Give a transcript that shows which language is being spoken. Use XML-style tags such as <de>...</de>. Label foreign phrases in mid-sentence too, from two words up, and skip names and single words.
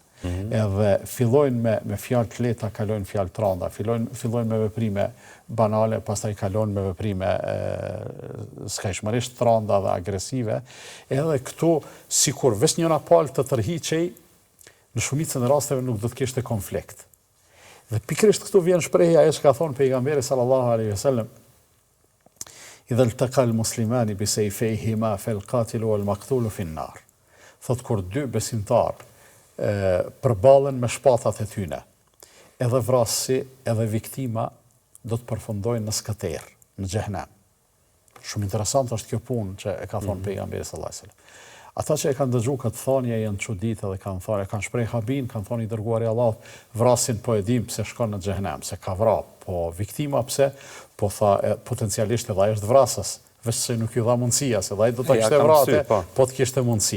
<sq>Edhe fillojnë me fjalë të lehta, kalojnë fjalë të rënda, fillojnë me veprime banale, pastaj kalojnë me veprime skajshmërisht të rënda dhe agresive. Edhe këtu, sikur veç njëra palë të tërhiqej, në shumicën e rasteve nuk do të kishte konflikt. Dhe pikrisht këtu vjen shprehja ajo që ka thonë pejgamberi</sq> <ar>صلى الله عليه وسلم: "إذا التقى المسلمان بسيفيهما فالقاتل والمقتول في النار."</ar> <sq>Thot kur dy besimtar përballen me shpatat e tyne, edhe vrasësi edhe viktima do të përfundojnë në skater, në xhehenem. Shumë interesant është kjo punë që e ka thonë pejgamberi</sq> <ar>صلى الله عليه وسلم.</ar> <sq>Ata që e kanë dëgju këtë thonje janë çuditë dhe kanë thënë, kanë shpreh habin, kanë thonë i dërguari i Allahut, vrasin po e dim pse shkon në xhehenem, se ka vrarë, po viktima pse, po tha potencialisht edhe ai është vrasës, veç se nuk ju dha mundësia, se ai do ta kishte vrarë, po të kishte mundësi.</sq>